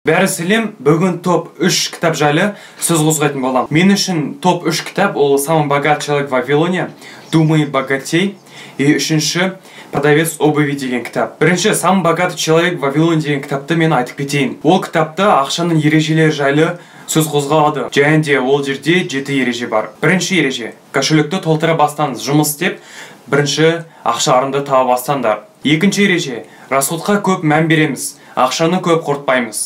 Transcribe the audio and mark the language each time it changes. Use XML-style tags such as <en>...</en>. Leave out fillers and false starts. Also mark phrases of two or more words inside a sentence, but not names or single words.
<kk>Бәрі сәлем, бүгін топ 3 кітап жайлы сөз қозғайтын болам. Мен үшін топ 3 кітап ол «Самый богатый человек в Вавилоне», «Думай богатей» и үшінші «Продавец обуви» деген кітап. Бірінші «Самый богатый человек в Вавилоне» деген кітапты мен айтып кетейін. Ол кітапта ақшаның ережелері жайлы сөз қозғалады. Және де ол жерде 7 ереже бар. Бірінші ереже: кошелекті толтыра бастаңыз, жұмыс істеп, бірінші ақшаларыңды таба бастаңдар. Екінші ереже: расходқа көп мән береміз, ақшаны көп құртпаймыз.</kk>